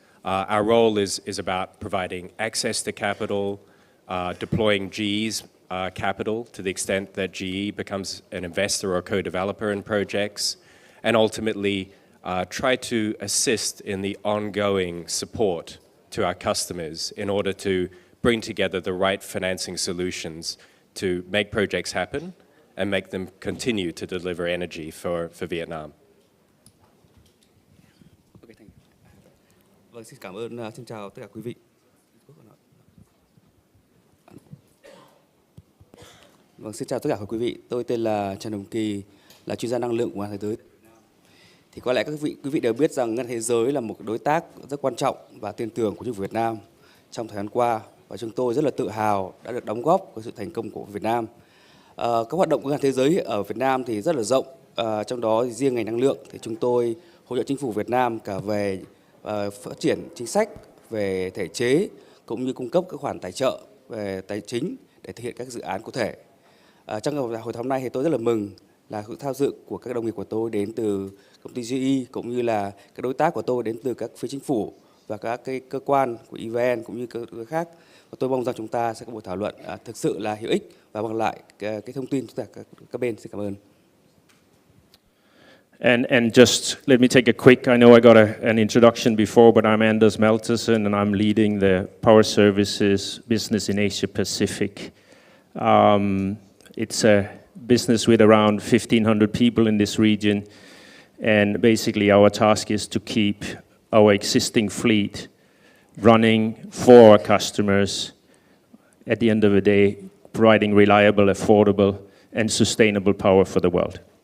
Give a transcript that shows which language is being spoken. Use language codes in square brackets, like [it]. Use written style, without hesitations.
[en] Our role is about providing access to capital, deploying GE's capital to the extent that GE becomes an investor or co-developer in projects, and ultimately try to assist in the ongoing support to our customers in order to bring together the right financing solutions to make projects happen and make them continue to deliver energy for Vietnam. [vi] Vâng, xin cảm ơn, xin chào tất cả quý vị. Vâng, xin chào tất cả quý vị. Tôi tên là Trần Hồng Kỳ, là chuyên gia năng lượng của Ngân hàng Thế giới. Thì có lẽ quý vị đều biết rằng Ngân hàng Thế giới là một đối tác rất quan trọng và tin tưởng của chính phủ Việt Nam trong thời gian qua, và chúng tôi rất là tự hào đã được đóng góp vào sự thành công của Việt Nam. Các hoạt động của Ngân hàng Thế giới ở Việt Nam thì rất là rộng, trong đó riêng ngành năng lượng thì chúng tôi hỗ trợ chính phủ Việt Nam cả về phát triển chính sách, về thể chế, cũng như cung cấp các khoản tài trợ về tài chính để thực hiện các dự án cụ thể. Trong hội thảo này thì tôi rất là mừng là sự tham dự của các đồng nghiệp của tôi đến từ công ty GE, cũng như là các đối tác của tôi đến từ các phía chính phủ và các cái cơ quan của EVN cũng như các khác. Và tôi mong rằng chúng ta sẽ có buổi thảo luận thực sự là hữu ích và mang lại cái thông tin cho các bên. Xin cảm ơn. [en] And just let me take a quick, I know I got an introduction before, but I'm Anders Maltersen and I'm leading the Power Services business in Asia Pacific. It's a business with around 1,500 people in this region, and basically our task is to keep our existing fleet running for our customers, at the end of the day, providing reliable, affordable, and sustainable power for the world.